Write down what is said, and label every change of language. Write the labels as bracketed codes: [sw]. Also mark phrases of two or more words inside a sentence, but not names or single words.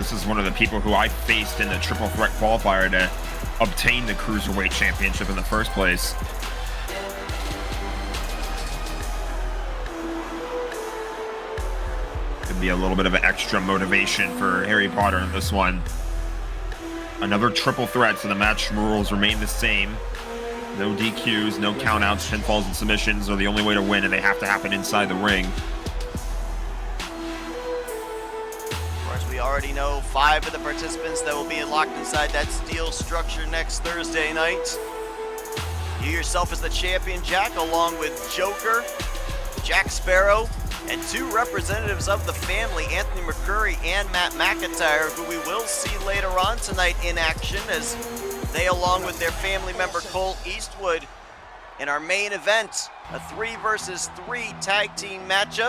[en] This is one of the people who I faced in the triple threat qualifier to obtain the Cruiserweight Championship in the first place. Could be a little bit of extra motivation for Harry Potter in this one. Another triple threat, so the match rules remain the same. No DQs, no countouts, pinfalls, and submissions are the only way to win, and they have to happen inside the ring. Of course, we already know 5 of the participants that will be locked inside that steel structure next Thursday night. You yourself as the champion, Jack, along with Joker, Jack Sparrow, and 2 representatives of the family, Anthony McCurry and Matt McIntyre, who we will see later on tonight in action as they, along with their family member Cole Eastwood, in our main event, a 3 versus 3 tag team matchup.